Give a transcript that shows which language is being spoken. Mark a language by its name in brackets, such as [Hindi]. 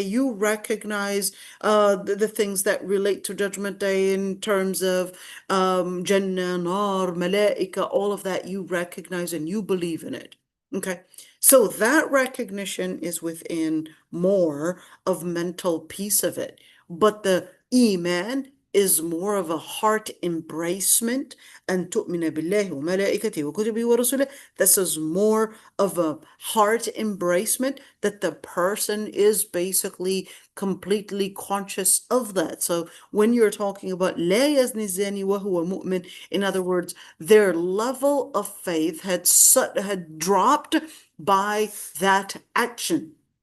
[English] You recognize the things that relate to Judgment Day in terms of Jannah, Nar, Malaika, all of that you recognize and you believe in it. Okay. So that recognition is within more of mental piece of it. But the Iman is more of a heart embracement. [Arabic] أن تؤمن بالله وملائكته وكتبه ورسله. [English] This is more of a heart embracement, that the person is basically completely conscious of that. So when you're talking about [Arabic] لا يزني الزاني وهو مؤمن, [English] in other words, their level of faith had dropped by that action.